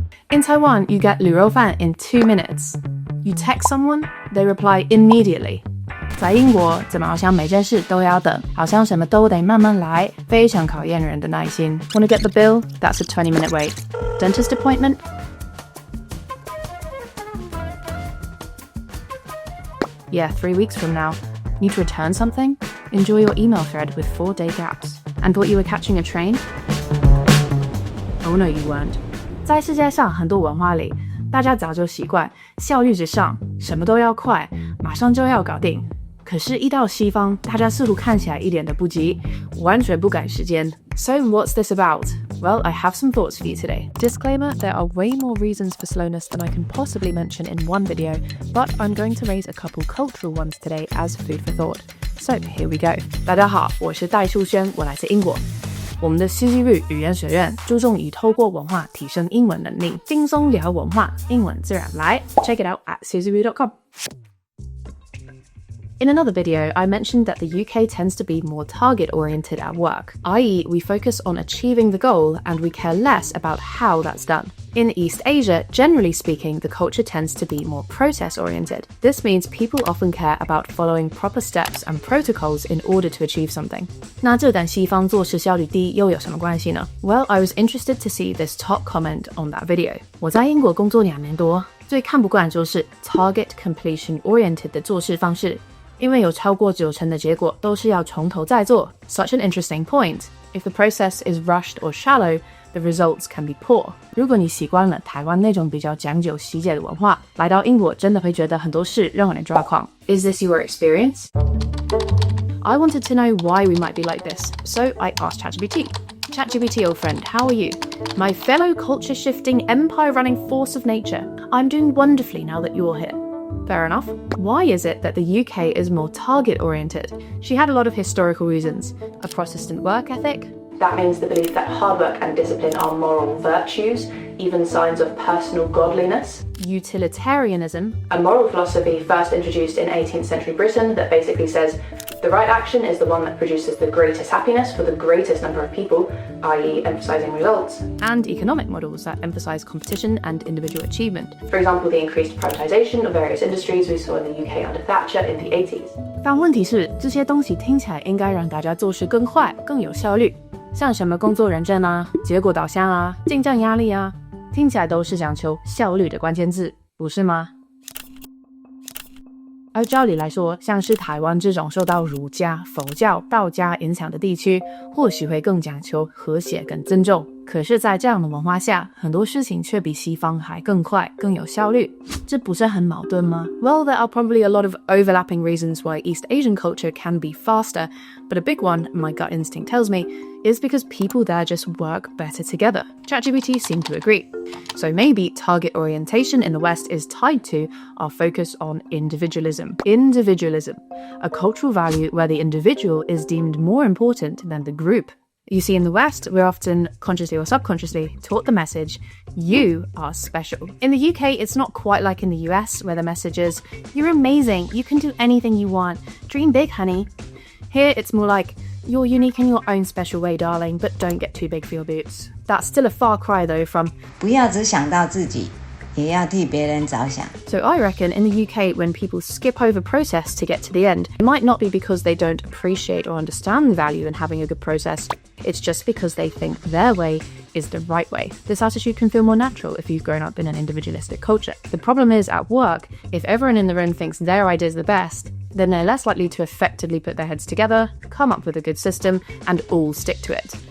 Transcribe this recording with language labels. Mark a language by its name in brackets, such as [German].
[English] In Taiwan, you get 卤肉饭 in 2 minutes. You text someone, they reply immediately. [Chinese] 在英国，怎么好像每件事都要等，好像什么都得慢慢来，非常考验人的耐心。 [English] Wanna get the bill? That's a 20-minute wait. Dentist appointment? Yeah, 3 weeks from now. Need to return something? Enjoy your email thread with 4-day gaps. And thought you were catching a train? Oh no, you weren't. [Chinese] 在世界上很多文化里，大家早就习惯效率至上，什么都要快，马上就要搞定。可是，一到西方，大家似乎看起来一点都不急，完全不赶时间。 [English] So what's this about? Well, I have some thoughts for you today. Disclaimer, there are way more reasons for slowness than I can possibly mention in one video, but I'm going to raise a couple cultural ones today as food for thought. So here we go. [Chinese] 大家好，我是戴树轩，我来自英国。我们的西西日语言学院注重以透过文化提升英文能力，轻松聊文化，英文自然来。 [English] Check it out at suzuru.com. In another video, I mentioned that the UK tends to be more target-oriented at work, i.e. we focus on achieving the goal and we care less about how that's done. In East Asia, generally speaking, the culture tends to be more process-oriented. This means people often care about following proper steps and protocols in order to achieve something. [Chinese] 那这跟西方做事效率低又有什么关系呢？ [English] Well, I was interested to see this top comment on that video. [Chinese] 我在英国工作2年多，最看不惯就是 [English] target completion-oriented [Chinese] 的做事方式。因为有超过90%的结果都是要从头再做。 [English] Such an interesting point. If the process is rushed or shallow, the results can be poor. [Chinese] 如果你习惯了台湾那种比较讲究细节的文化，来到英国真的会觉得很多事让人抓狂。 [English] Is this your experience? I wanted to know why we might be like this, so I asked ChatGPT. ChatGPT, old friend, how are you? My fellow culture-shifting, empire-running force of nature. I'm doing wonderfully now that you're here. Fair enough. Why is it that the UK is more target-oriented? She had a lot of historical reasons. A Protestant work ethic. That means the belief that hard work and discipline are moral virtues, even signs of personal godliness. Utilitarianism. A moral philosophy first introduced in 18th century Britain that basically says the right action is the one that produces the greatest happiness for the greatest number of people, i.e. emphasizing results. And economic models that emphasize competition and individual achievement. For example, the increased privatization of various industries we saw in the UK under Thatcher in the 80s. [Chinese] 但问题是，这些东西听起来应该让大家做事更快、更有效率。像什么工作认证啊、结果导向啊、竞争压力啊，听起来都是讲求效率的关键字，不是吗？而照理来说，像是台湾这种受到儒家、佛教、道家影响的地区，或许会更讲求和谐跟尊重。可是，在这样的文化下，很多事情却比西方还更快、更有效率，这不是很矛盾吗？ [English] Well, there are probably a lot of overlapping reasons why East Asian culture can be faster, but a big one, my gut instinct tells me, is because people there just work better together. ChatGPT seemed to agree. So maybe target orientation in the West is tied to our focus on individualism. Individualism, a cultural value where the individual is deemed more important than the group. You see, in the West, we're often, consciously or subconsciously, taught the message, you are special. In the UK, it's not quite like in the US, where the message is, you're amazing, you can do anything you want, dream big, honey. Here, it's more like, you're unique in your own special way, darling, but don't get too big for your boots. That's still a far cry, though, from [Chinese] 不要只想到自己，也要替别人着想. [English] So I reckon in the UK, when people skip over process to get to the end, it might not be because they don't appreciate or understand the value in having a good process. It's just because they think their way is the right way. This attitude can feel more natural if you've grown up in an individualistic culture. The problem is, at work, if everyone in the room thinks their idea is the best, then they're less likely to effectively put their heads together, come up with a good system, and all stick to it.